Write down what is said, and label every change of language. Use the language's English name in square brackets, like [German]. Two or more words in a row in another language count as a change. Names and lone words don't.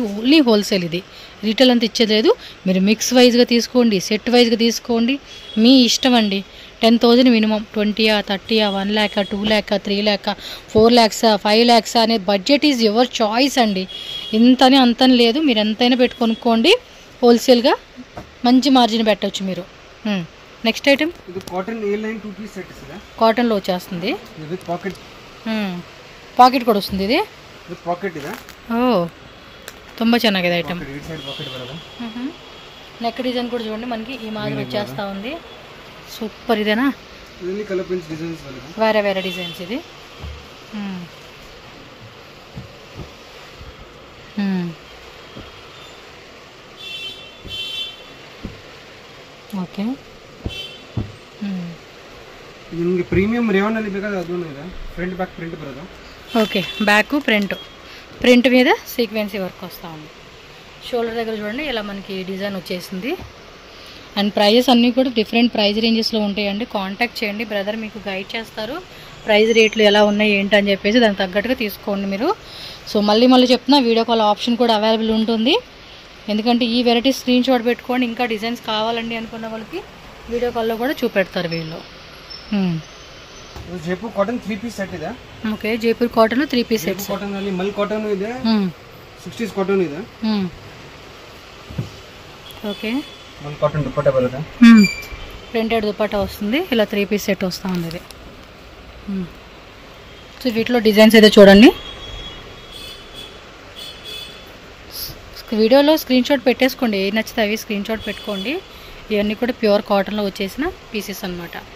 [Telugu] ఓన్లీ హోల్సేల్ ఇది, రీటైల్ అంతా ఇచ్చేది లేదు. మీరు మిక్స్ వైజ్గా తీసుకోండి, సెట్ వైజ్గా తీసుకోండి, మీ ఇష్టం అండి. 10,000 మినిమం. 20, 30, 1 lakh, 2 lakh, 3 lakh, 4 lakhs, 5 lakhs అనే [English] budget is your choice [Telugu] అండి. ఇంతని అంతని లేదు, మీరు ఎంతైనా పెట్టుకొనుక్కోండి. హోల్సేల్గా మంచి మార్జిన్ పెట్టవచ్చు మీరు. [English] next item [Kannada] ಇದು [English] cotton A line 2 piece set [Kannada] ಇದೆ. [Telugu] కాటన్లో వచ్చేస్తుంది. [English] with pocket. [Kannada] ಪಾಕೆಟ್ ಕೂಡ [Telugu] వస్తుంది ఇది. [English] with pocket [Kannada] ಇದೆ. ಓ ತುಂಬ ಚೆನ್ನಾಗಿದೆ ಐಟಮ್. ಈ ಸೈಡ್ ಪಾಕೆಟ್ ಬರೋದು. [Telugu] నెక్ డిజైన్ కూడా చూడండి మనకి ఈ మాదిరి వచ్చేస్తా ఉంది. సూపర్ ఇదేనా. [Kannada] ಇದರಲ್ಲಿ [English] colour prints designs [Kannada] ಬರುತ್ತೆ. [Telugu] వేరే వేరే డిజైన్స్ ఇది. [Kannada] ಓಕೆ. ನಿಮಗೆ [English] premium rayon [Kannada] ಅಲ್ಲಿ ಬೇಕಾದ್ರೆ ಅದೂ ಇದೆ. [English] front back print [Kannada] ಬರೋದು. [Telugu] ఓకే, [English] back print [Telugu] మీద [English] sequence work [Telugu] వస్తూ ఉంది. షోల్డర్ దగ్గర చూడండి ఇలా మనకి డిజైన్ వచ్చేసింది. [English] and prices [Telugu] అన్నీ కూడా [English] different price ranges [Telugu] ఉంటాయండి. కాంటాక్ట్ చేయండి, బ్రదర్ మీకు గైడ్ చేస్తారు. ప్రైస్ రేట్లు ఎలా ఉన్నాయి ఏంటని చెప్పేసి దానికి తగ్గట్టుగా తీసుకోండి మీరు. సో మళ్ళీ చెప్తున్నా, [English] video call option [Telugu] కూడా అవైలబుల్ ఉంటుంది. ఎందుకంటే ఈ వెరైటీ [English] screen shot [Telugu] పెట్టుకోండి. ఇంకా డిజైన్స్ కావాలండి అనుకున్న వాళ్ళకి [English] video call [Telugu] కూడా చూపెడతారు వీళ్ళు. [Kannada] ಜೈಪುರ್ ಕಾಟನ್ [English] 3 piece set [Kannada] ಇದೆ. [Telugu] ఓకే, జైపూర్ కాటన్ [English] 3 piece sets. [Kannada] ಕಾಟನ್ ಅಲ್ಲಿ [English] mul cotton [Kannada] ಇದೆ, [English] 60s cotton [Kannada] ಇದೆ. [Telugu] ఓకే, [English] mul cotton [Kannada] ದುಪಟ್ಟಾ ಬರುತ್ತೆ. [Telugu] ప్రింటెడ్ దుపట్టా వస్తుంది. ఇలా [English] 3 piece set [Telugu] వస్తూ ఉంది ఇది. సో వీటిలో డిజైన్స్ అయితే చూడండి. వీడియోలో [English] screen shot [Telugu] పెట్టేసుకోండి, ఏ నచ్చితే అవి [English] screen shot [Telugu] పెట్టుకోండి. ఇవన్నీ కూడా [English] pure cotton [Telugu] వచ్చేసిన పీసెస్ అన్నమాట.